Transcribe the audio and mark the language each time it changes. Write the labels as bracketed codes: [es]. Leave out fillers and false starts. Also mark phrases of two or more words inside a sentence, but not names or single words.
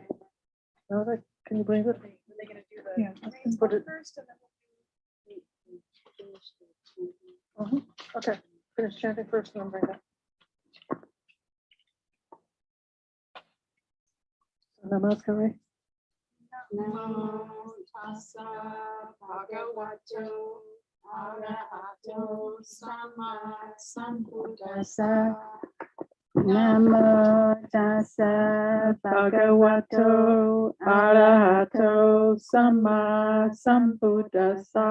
[en] Now that, can you bring it? Are they going to do the Yeah. Put it. first and then Okay. Finish chanting first and then bring it. Namaskar. [pi] Namo tassa bhagavato arahato sama sambuddhassa. Namo tassa bhagavato arahato sama sambuddhassa.